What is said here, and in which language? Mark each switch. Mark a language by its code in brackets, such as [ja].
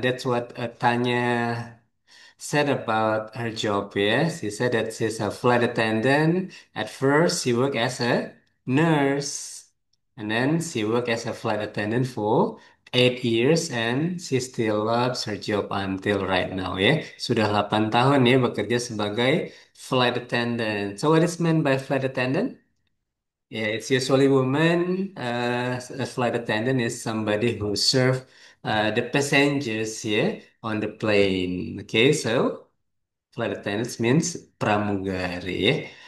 [en] That's what Tanya said about her job. Yes, she said that she's a flight attendant. At first, she worked as a nurse, and then she worked as a flight attendant for 8 years, and she still loves her job until right now. [id] Ya, sudah 8 tahun ya bekerja sebagai flight attendant. [en] So, what is meant by flight attendant? Yeah, it's usually women. A flight attendant is somebody who serve the passengers here on the plane. Okay, so flight attendants means pramugari.